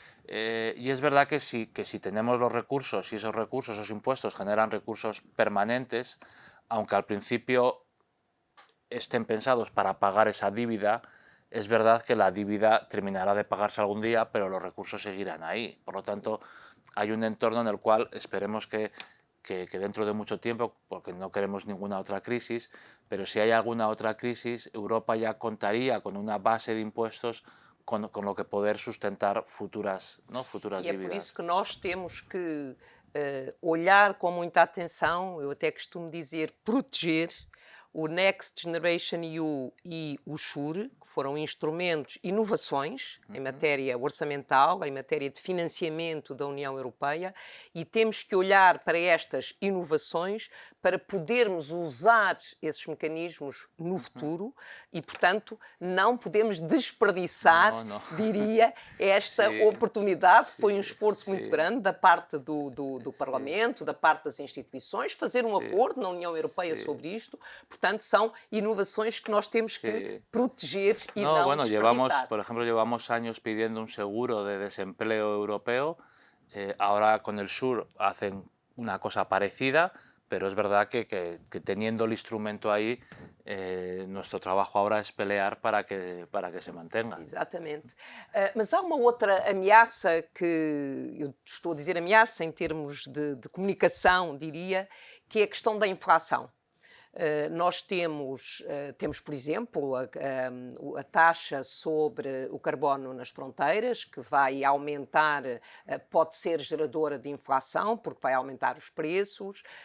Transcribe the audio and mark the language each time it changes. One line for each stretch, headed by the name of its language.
Spanish: Y es verdad que si tenemos los recursos, y esos recursos, esos impuestos generan recursos permanentes, aunque al principio estén pensados para pagar esa deuda, es verdad que la deuda terminará de pagarse algún día, pero los recursos seguirán ahí. Por lo tanto, hay un entorno en el cual esperemos que dentro de mucho tiempo, porque no queremos ninguna otra crisis, pero si hay alguna otra crisis, Europa ya contaría con una base de impuestos con lo que poder sustentar futuras dívidas.
Portuguese: E é por isso que nós temos que olhar com muita atenção, eu até costumo dizer proteger o Next Generation EU e o SURE, que foram instrumentos, inovações em matéria orçamental, em matéria de financiamento da União Europeia, e temos que olhar para estas inovações para podermos usar esses mecanismos no futuro e, portanto, não podemos desperdiçar, diria, esta oportunidade, que foi um esforço muito grande da parte do Parlamento, da parte das instituições, fazer um acordo na União Europeia sobre isto.
Spanish: Portanto, son innovaciones que nos tenemos que proteger y no desperdiciar. Por ejemplo, llevamos años pidiendo un seguro de desempleo europeo. Ahora con el SUR hacen una cosa parecida, pero es verdad que teniendo el instrumento ahí, nuestro trabajo ahora es pelear para que se mantenga.
Portuguese: Exatamente. Mas há uma outra ameaça, que eu estou a dizer ameaça em termos de comunicação, diria, que é a questão da inflação. Nós temos, por exemplo, a taxa sobre o carbono nas fronteiras, que vai aumentar, pode ser geradora de inflação, porque vai aumentar os preços.